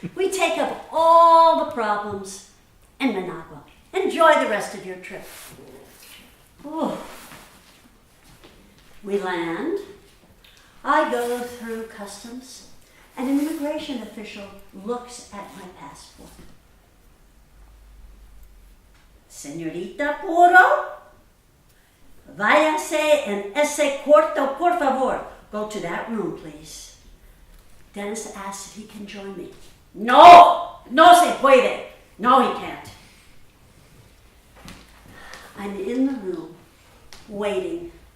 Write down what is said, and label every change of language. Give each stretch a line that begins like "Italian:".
English: We take up all the problems in Managua. Enjoy the rest of your trip. Ooh. We land. I go through customs. And an immigration official looks at my passport.
Spanish: Señorita Puro, váyase en ese cuarto, por favor.
English: Go to that room, please. Dennis asks if he can join me.
Spanish: No se puede.
English: No, he can't. I'm in the room, waiting.